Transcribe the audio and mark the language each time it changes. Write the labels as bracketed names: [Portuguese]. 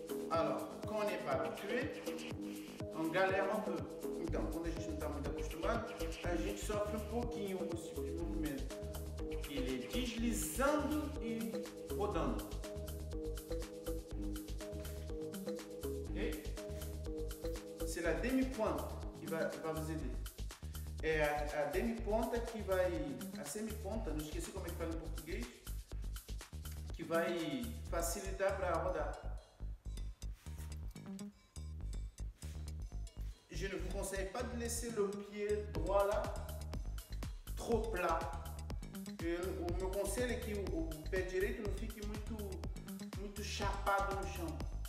[French] Alors, quand on n'est pas habitué, on galère um peu. [Portuguese] Então, quando a gente não está muito acostumado, a gente sofre um pouquinho com esse tipo de movimento. Ele é deslizando e rodando. Ok? [French] C'est la demi-pointe qui va vous aider. [Portuguese] É a demi-ponta que vai... A semi-ponta, não esqueci como é que fala em português, que vai facilitar para rodar. [French] Je ne vous conseille pas de laisser le pied droit là trop plat. [Portuguese] O meu conselho é que o pé direito não fique muito chapado no chão.